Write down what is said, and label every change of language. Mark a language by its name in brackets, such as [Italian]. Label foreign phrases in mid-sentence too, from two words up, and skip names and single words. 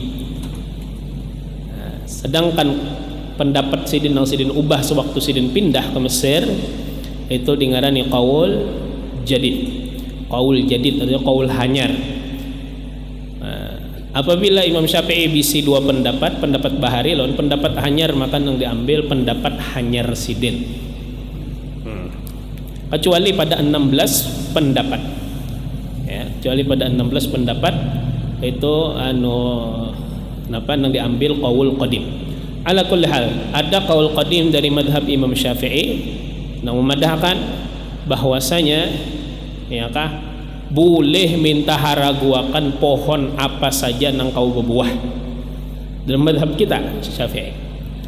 [Banjar] Nah, sedangkan pendapat sidin nang sidin ubah sewaktu sidin pindah ke Mesir itu dingarani [Arabic] قول جديد. [Banjar] Qaul jadid artinya qaul hanyar. Apabila Imam Syafi'i bisi dua pendapat bahari lawan pendapat hanyar, maka yang diambil pendapat hanyar sidin. [Indonesian] Kecuali pada 16 pendapat. Ya, kecuali pada 16 pendapat itu yang diambil [Arabic] قول قديم. على كل حال, [Banjar] ada [Arabic] قول قديم [Banjar] dari madhab Imam Syafi'i yang memadahkan bahwasanya ya boleh minta haraguakan pohon apa saja nang kau berbuah dalam madhab kita Syafi'i.